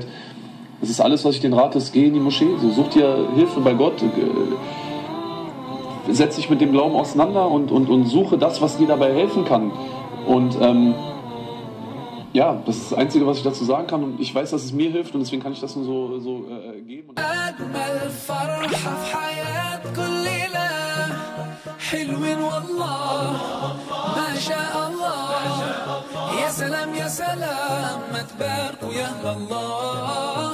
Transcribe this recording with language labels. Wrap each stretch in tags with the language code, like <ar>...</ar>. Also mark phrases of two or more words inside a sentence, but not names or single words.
<de>Das ist alles, was ich denen rate, ist, geh in die Moschee, so, such dir Hilfe bei Gott, setz dich mit dem Glauben auseinander und suche das, was dir dabei helfen kann. Und ja, das ist das Einzige, was ich dazu sagen kann. Und ich weiß, dass es mir hilft und deswegen kann ich das nur so geben.</de> <ar>حلوين والله ما شاء الله يا سلام يا سلام ما تباركوا يا الله</ar>